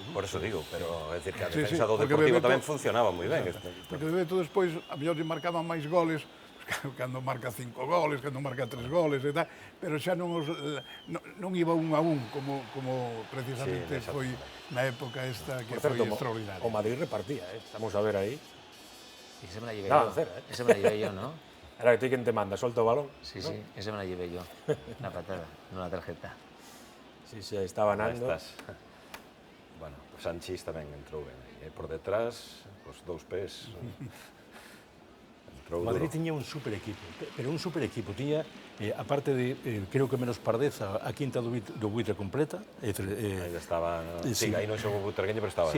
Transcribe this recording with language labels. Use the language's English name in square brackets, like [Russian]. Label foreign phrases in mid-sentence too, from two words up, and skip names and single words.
[Spanish] Por eso digo, [Galician] pero é dicir que a defensa do Deportivo tamén funcionaba moi ben. Porque Bebeto despois, a mellor lle marcaban máis goles, cando marca 5 goles, cando marca 3 goles e tal, pero xa non iba 1 a 1 como precisamente foi na época esta que foi extraordinaria. O Madrid repartía, estamos a ver aí. [Spanish] Y ese me la llevé yo. Ese me la llevé yo, ¿no? [Galician] Era que ti quen te manda, solta o balón. [Spanish] Sí, ese me la llevé yo. La patada, no la tarjeta. Sí, estaba Nando. [Galician] Bueno, Sanchís tamén entrou ben. Por detrás, os dous pés... O Madrid tiña un super equipo, pero un super equipo. Tiña, aparte de, creo que menos Pardeza, a quinta do Buitre completa. Aí estaba, sí, aí non xogou Butragueño, pero estaba.